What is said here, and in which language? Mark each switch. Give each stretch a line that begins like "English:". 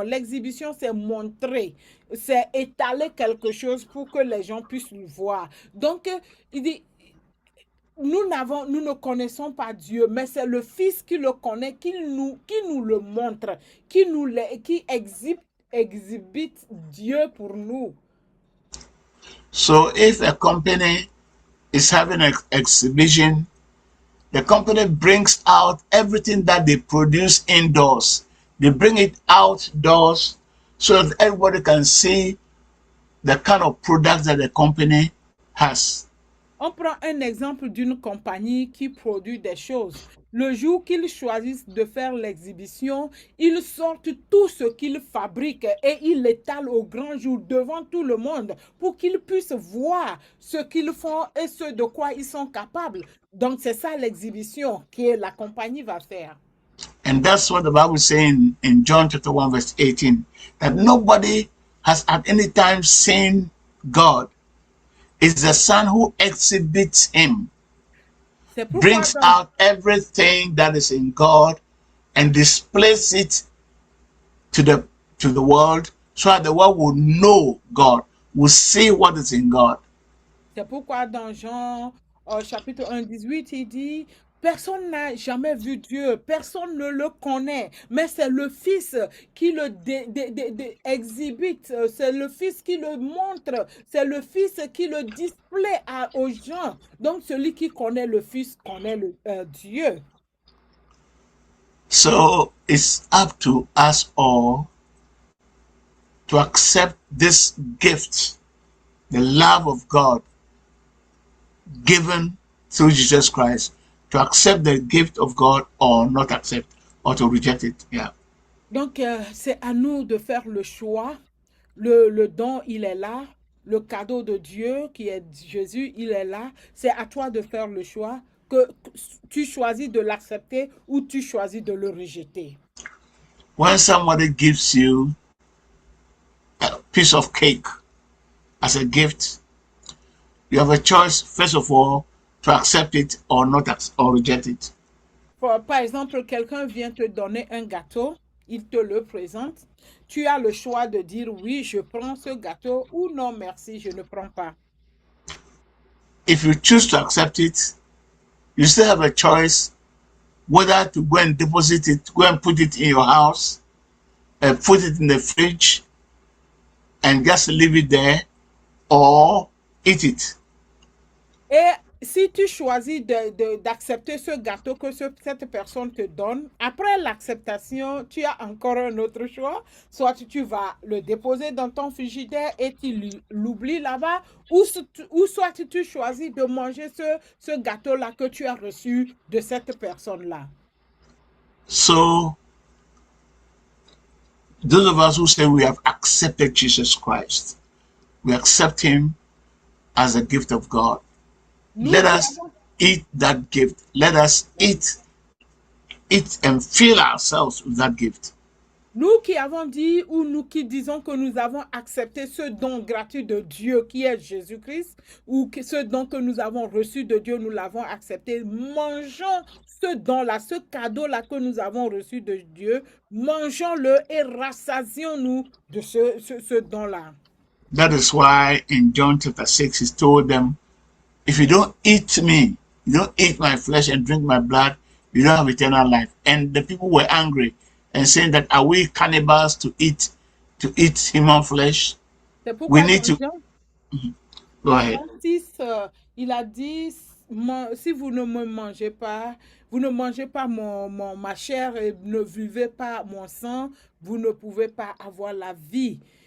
French: L'exhibition, c'est montrer. C'est étaler quelque chose pour que les gens puissent le voir. Donc, il dit, nous ne connaissons pas Dieu, mais c'est le Fils qui le connaît, qui nous le montre, qui exhibite Dieu pour nous.
English: So if a company is having an exhibition, the company brings out everything that they produce indoors. They bring it outdoors so that everybody can see the kind of products that the company has.
French: On prend un exemple d'une compagnie qui produit des choses. Le jour qu'ils choisissent de faire l'exhibition, ils sortent tout ce qu'ils fabriquent et ils l'étalent au grand jour devant tout le monde pour qu'ils puissent voir ce qu'ils font et ce de quoi ils sont capables. Donc c'est ça l'exhibition que la compagnie va faire.
English: And that's what the Bible is saying in John chapter 1, verse 18, that nobody has at any time seen God. It's the Son who exhibits him,
French: C'est pourquoi
English: brings out everything that is in God and displays it to the world so that the world will know God, will see what is in God.
French: C'est pourquoi dans Jean chapitre 1, 18, il dit, personne n'a jamais vu Dieu, personne ne le connaît, mais c'est le Fils qui le exhibite, c'est le Fils qui le montre, c'est le Fils qui le display aux gens. Donc celui qui connaît le Fils connaît Dieu.
English: So it's up to us all to accept this gift, the love of God given through Jesus Christ, to accept the gift of God or not accept, or to reject it. Yeah.
French: Donc c'est à nous de faire le choix. Le don, il est là. Le cadeau de Dieu qui est Jésus, il est là. C'est à toi de faire le choix, que tu choisis de l'accepter ou tu choisis de le rejeter.
English: When somebody gives you a piece of cake as a gift, you have a choice, first of all, to accept it or not, or reject it.
French: Par exemple, quelqu'un vient te donner un gâteau, il te le présente. Tu as le choix de dire oui, je prends ce gâteau ou non, merci, je ne prends pas.
English: If you choose to accept it, you still have a choice whether to go and deposit it, go and put it in your house, put it in the fridge, and just leave it there, or eat it.
French: Et si tu choisis d'accepter ce gâteau que cette personne te donne, après l'acceptation, tu as encore un autre choix. Soit tu vas le déposer dans ton frigidaire et tu l'oublies là-bas, ou soit tu choisis de manger ce gâteau-là que tu as reçu de cette personne-là.
English: So, those of us who say we have accepted Jesus Christ, we accept him as a gift of God. Let us eat that gift. Let us eat and fill ourselves with that gift.
French: Nous qui avons dit ou nous qui disons que nous avons accepté ce don gratuit de Dieu qui est Jésus-Christ, ou ce don que nous avons reçu de Dieu, nous l'avons accepté, mangeons ce don-là, ce cadeau-là que nous avons reçu de Dieu, mangeons-le et rassasions-nous de ce don-là.
English: That is why in John chapter 6, he told them, if you don't eat me, you don't eat my flesh and drink my blood, you don't have eternal life. And the people were angry and saying that, are we cannibals to eat human flesh? We need to go ahead.
French: 6, il a dit, si vous ne me mangez pas, vous ne mangez pas ma chair et ne buvez pas mon sang, vous ne pouvez pas avoir la vie.